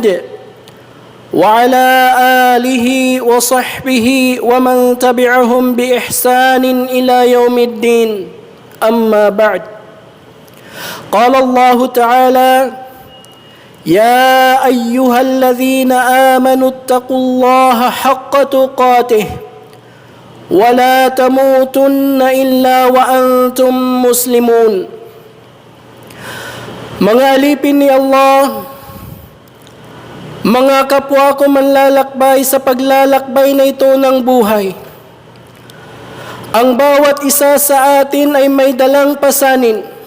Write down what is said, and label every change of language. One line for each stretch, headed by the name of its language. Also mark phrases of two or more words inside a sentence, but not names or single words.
Arabic: وعلى آله وصحبه ومن تبعهم بإحسان إلى يوم الدين أما بعد قال الله تعالى يا أيها الذين آمنوا اتقوا الله حق تقاته ولا تموتن إلا وأنتم مسلمون.
Filipino: Mga alipin ni Allah, mga kapwa ko manlalakbay sa paglalakbay na ito ng buhay. Ang bawat isa sa atin ay may dalang pasanin.